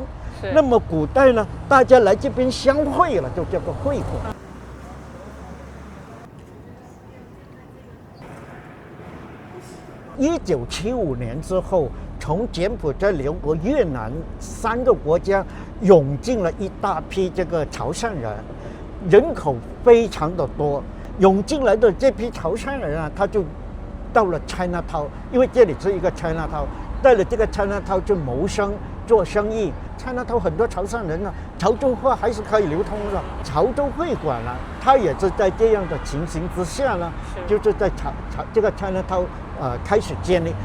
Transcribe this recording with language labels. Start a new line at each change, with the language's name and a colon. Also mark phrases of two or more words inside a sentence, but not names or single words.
Chinese: 那麼古代呢，大家來這邊相會了，就叫做會館。1975年之後，從柬埔寨、寮國、越南3個國家湧進了一大批這個潮汕人，人口非常的多。湧進來的這批潮汕人啊，他就到了 Chinatown， 因為這裡是一個 Chinatown， 到了這個 Chinatown 就謀生做生意。Chinatown 很多潮汕人呢，潮州話還是可以流通的。潮州會館呢，它也是在這樣的情形之下呢，就是在這個 Chinatown 開始建立。